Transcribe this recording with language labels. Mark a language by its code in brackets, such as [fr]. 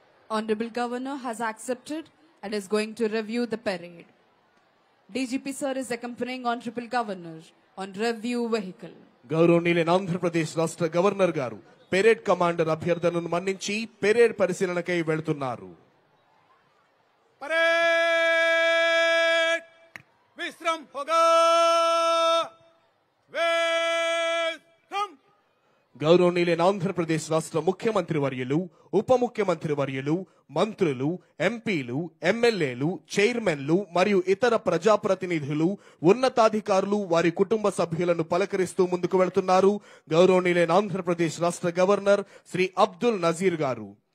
[en] Honorable Governor has accepted and is going to review the parade. DGP sir is accompanying Honorable Governor on review vehicle. [te] గౌరవనీయులైన ఆంధ్రప్రదేశ్ రాష్ట్ర governor గారు parade commander అభ్యర్థనను మన్నించి parade పరిశీలనకై వెళ్తున్నారు. [hi] Parade विश्राम होगा welcome. [te] గౌరవనీయులైన ఆంధ్రప్రదేశ్ రాష్ట్ర ముఖ్యమంత్రి వర్యులు, ఉప ముఖ్యమంత్రి వర్యులు, మంత్రులు, ఎంపీలు, ఎమ్మెల్యేలు, చైర్మన్లు మరియు ఇతర ప్రజాప్రతినిధులు, ఉన్నతాధికారులు, వారి కుటుంబ సభ్యులను పలకరిస్తూ ముందుకు వెళ్తున్నారు గౌరవనీయులైన ఆంధ్రప్రదేశ్ రాష్ట్ర గవర్నర్ శ్రీ అబ్దుల్ నజీర్ గారు.